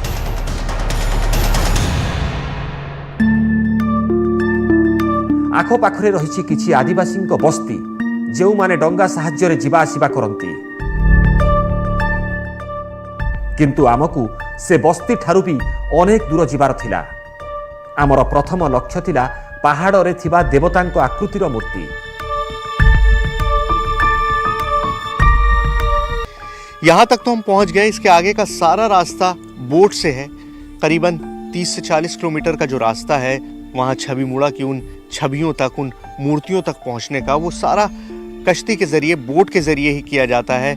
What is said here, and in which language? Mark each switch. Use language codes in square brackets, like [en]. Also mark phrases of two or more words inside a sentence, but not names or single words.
[or] ଆଖପାଖରେ ରହିଛି କିଛି ଆଦିବାସୀଙ୍କ ବସ୍ତି, ଯେଉଁମାନେ ଡଙ୍ଗା ସାହାଯ୍ୟରେ ଯିବା ଆସିବା କରନ୍ତି। କିନ୍ତୁ ଆମକୁ ସେ ବସ୍ତି ଠାରୁ ବି ଅନେକ ଦୂର ଯିବାର ଥିଲା। ଆମର ପ୍ରଥମ ଲକ୍ଷ୍ୟ ଥିଲା ପାହାଡ଼ରେ ଥିବା ଦେବତାଙ୍କ ଆକୃତିର ମୂର୍ତ୍ତି। [hi] यहाँ तक तो हम पहुंच गए। इसके आगे का सारा रास्ता बोट से है। करीबन 30 से 40 किलोमीटर का जो रास्ता है, वहाँ छविमुड़ा की उन छवियों तक, उन मूर्तियों तक पहुंचने का वो सारा कश्ती के ज़रिए, बोट के ज़रिए ही किया जाता है।